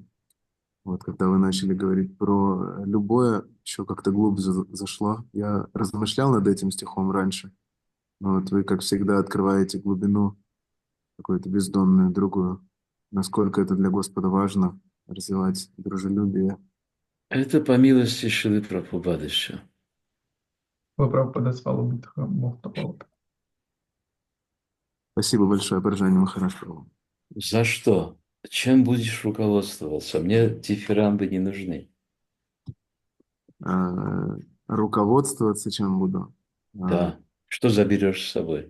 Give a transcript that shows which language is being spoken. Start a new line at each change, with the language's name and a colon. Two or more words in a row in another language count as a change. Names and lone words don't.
Russian: Вот, когда вы начали говорить про любое, еще как-то глубже зашло. Я размышлял над этим стихом раньше. Но вот вы, как всегда, открываете глубину какую-то бездонную, другую. Насколько это для Господа важно развивать дружелюбие. Это по милости Шилы Прабхупады еще.
Georgian: პრაბჰუპადას წყალობით მოხდა ყველაფერი.
Russian: Спасибо большое, Паржани Махарадж Прабху. За что? Чем будешь руководствоваться? Мне дифирамбы не нужны. Руководствоваться чем буду? Да. Что заберешь с собой?